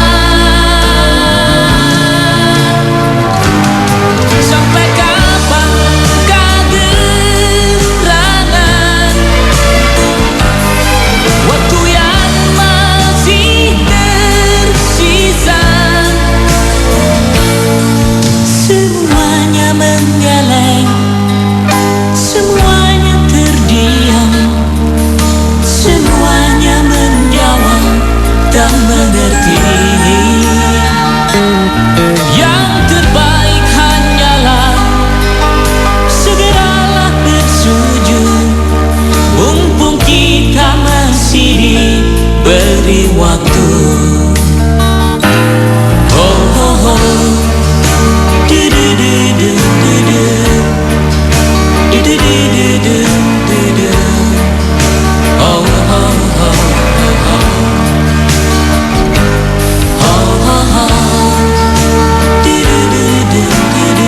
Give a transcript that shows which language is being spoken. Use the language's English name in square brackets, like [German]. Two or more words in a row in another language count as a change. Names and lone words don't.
[Indonesian] Sampai kapan kegerangan waktu yang masih tersisa, semuanya menggeleng, semuanya terdiam, semuanya menjawab tak mengerti. Yang terbaik hanyalah segeralah bersujud, mumpung kita masih diberi waktu. Oh, oh, oh. Du, du, du, du, du, du. Du, du, du, du, du, du, du. Oh, oh, oh, oh, oh. Oh, oh, oh. Du, du, du, du, du, du.